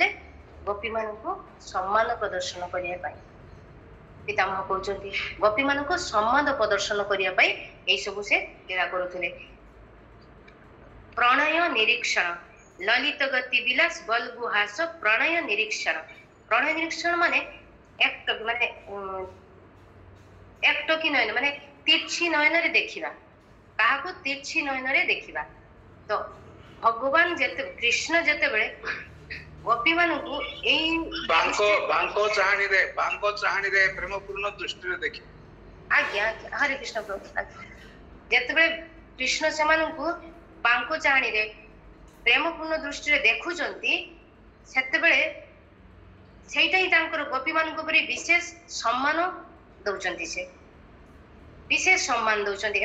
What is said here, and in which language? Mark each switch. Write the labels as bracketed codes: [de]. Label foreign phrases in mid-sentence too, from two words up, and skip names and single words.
[or] ଗୋପୀମାନଙ୍କୁ ସମ୍ମାନ ପ୍ରଦର୍ଶନ କରିବା ପାଇଁ। ପିତାମହ କହୁଛନ୍ତି ଗୋପୀମାନଙ୍କୁ ସମ୍ମାନ ପ୍ରଦର୍ଶନ କରିବା ପାଇଁ ଏଇ ସବୁ ସେ ଲୀଳା କରୁଥିଲେ। ପ୍ରଣୟ ନିରୀକ୍ଷଣ ଲଲିତ ଗତି ବିଳାସ ବଲ୍ଗୁ ହାସ ପ୍ରଣୟ ନିରୀକ୍ଷଣ। ପ୍ରଣୟ ନିରୀକ୍ଷଣ ମାନେ ଏକଟକି ନୟନ ମାନେ ତୀର୍ଛି নয়ନରେ ଦେଖିବା, କାହାକୁ ତୀର୍ଛି ନୟନରେ ଦେଖିବା। ତ ଭଗବାନ କୃଷ୍ଣ ଯେତେବେଳେ ଗୋପୀମାନଙ୍କୁ ଏଇ ବାଙ୍କ ଚାହାଣୀରେ ପ୍ରେମପୂର୍ଣ୍ଣ ଦୃଷ୍ଟିରେ ଦେଖି, ଆଜ୍ଞା ହରେ କୃଷ୍ଣ ପ୍ରଭୁ, ଯେତେବେଳେ କୃଷ୍ଣ ସେମାନଙ୍କୁ ବାଙ୍କ ଚାହାଣୀରେ ପ୍ରେମପୂର୍ଣ୍ଣ ଦୃଷ୍ଟିରେ ଦେଖୁଛନ୍ତି, ସେତେବେଳେ ସେଇଟା ହିଁ ତାଙ୍କର ଗୋପୀମାନଙ୍କ ଉପରେ ବିଶେଷ ସମ୍ମାନ ଦଉଛନ୍ତି, ସେ ବିଶେଷ ସମ୍ମାନ ଦଉଛନ୍ତି।